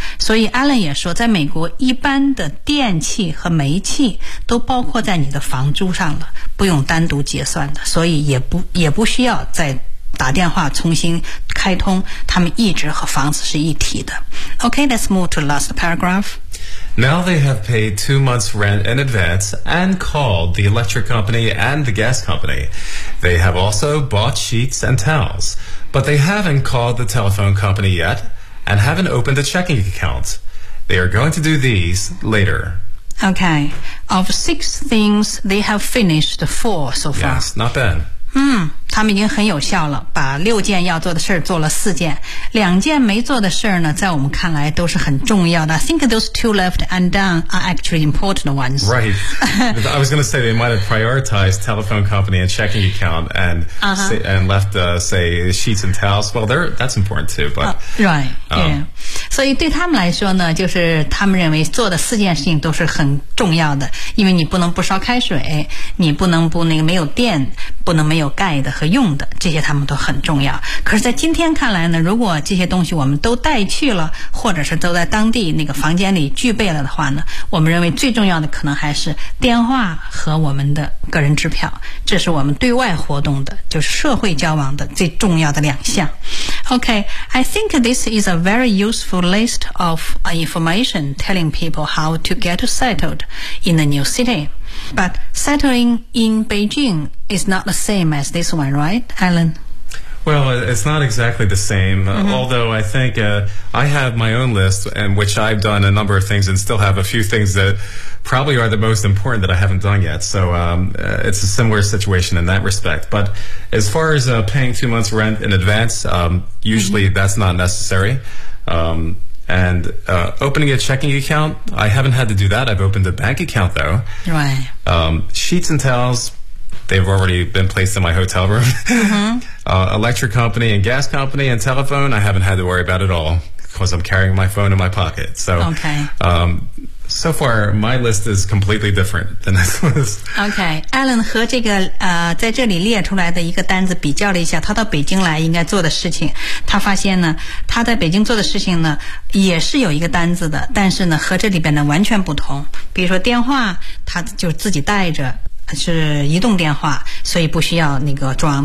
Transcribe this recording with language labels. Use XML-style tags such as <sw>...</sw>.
<zh>所以 Alan 也说，在美国一般的电器和煤气都包括在你的房租上了，不用单独结算的，所以也不需要再打电话重新开通，他们一直和房子是一体的。</zh> <en>OK, let's move to the last paragraph. Now they have paid 2 months rent in advance and called the electric company and the gas company. They have also bought sheets and towels, but they haven't called the telephone company yet and haven't opened a checking account. They are going to do these later. Okay, of 6 things, they have finished 4 so far. Yes, not bad.</en> <zh>他们已经很有效了，把六件要做的事做了四件，两件没做的事呢，在我们看来都是很重要的。</zh> <en>I think those 2 left undone are actually important ones. Right. I was going to say they might have prioritized telephone company and checking account and,、uh-huh. and left, say, sheets and towels. Well, that's important too, but... Right, yeah.</en> <zh>所以对他们来说呢，就是他们认为做的四件事情都是很重要的，因为你不能不烧开水，你不能不那个没有电，不能没有盖的和用的，这些他们都很重要。可是在今天看来呢，如果这些东西我们都带去了，或者是都在当地那个房间里具备了的话呢，我们认为最重要的可能还是电话和我们的个人支票，这是我们对外活动的，就是社会交往的最重要的两项。</zh> <en>OK, I think this is a very useful list of information telling people how to get settled in a new cityBut settling in Beijing is not the same as this one, right, Alan? Well, it's not exactly the same,、mm-hmm. although I think、I have my own list, and which I've done a number of things and still have a few things that probably are the most important that I haven't done yet. So、it's a similar situation in that respect. But as far as、paying 2 months rent in advance,、usually、mm-hmm. that's not necessary.、And、opening a checking account, I haven't had to do that. I've opened a bank account, though. Right.、 Sheets and towels, they've already been placed in my hotel room. Mm-hmm. Electric company and gas company and telephone, I haven't had to worry about at all because I'm carrying my phone in my pocket. So, okay. So far, my list is completely different than this list. Okay.</en> <zh>Alan 和这个、在这里列出来的一个单子比较了一下他到北京来应该做的事情。他发现呢，他在北京做的事情呢也是有一个单子的，但是呢和这里边呢完全不同。比如说电话他就自己带着。是移动电话，所以不需要那个装。</zh>